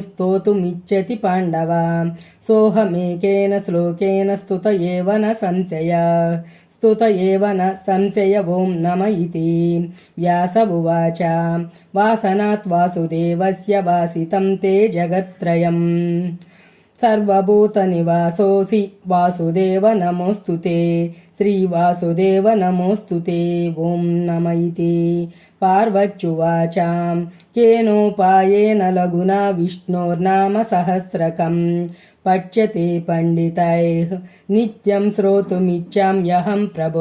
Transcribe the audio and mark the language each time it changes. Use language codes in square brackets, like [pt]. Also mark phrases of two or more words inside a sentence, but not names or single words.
[sa] స్తోతుమిచ్చతి పాండవ సోహమేకేన శ్లోకేన స్తుత ఏవ న సంశయ స్తుత ఏవ న సంశయ ఓం నమ ఇతి వ్యాస ఉవాచ వాసనాత్ వాసుదేవస్య వాసితం తే జగత్రయం सर्वभूतनिवासोऽसि वासुदेव नमोऽस्तुते श्रीवासुदेव नमोऽस्तुते ॐ नम इति। पार्वत्युवाचां केनोपायेन लघुना विष्णोर्नाम सहस्रकम् पच्यते पण्डितैः नित्यं श्रोतुमिच्छाम्यहं प्रभो।